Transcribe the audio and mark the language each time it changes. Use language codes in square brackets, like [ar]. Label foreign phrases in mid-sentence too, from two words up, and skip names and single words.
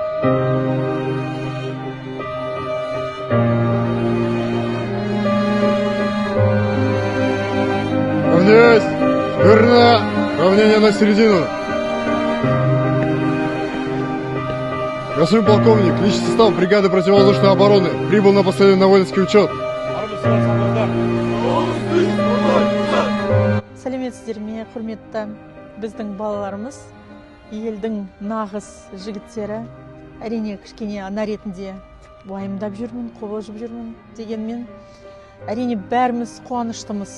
[ru] Равняюсь. Верно. Равнение на середину. Господин полковник, личный состав бригады противовоздушной обороны прибыл на последний на воинский учет. [kk] Сәлеметсіздер ме, құрметті біздің балаларымыз, елдің нағыз жігіттері. Әрине кішкене ана ретінде уайымдап жүрмін, қобалжып жүрмін дегенмен, әрине бәріміз қуаныштымыз.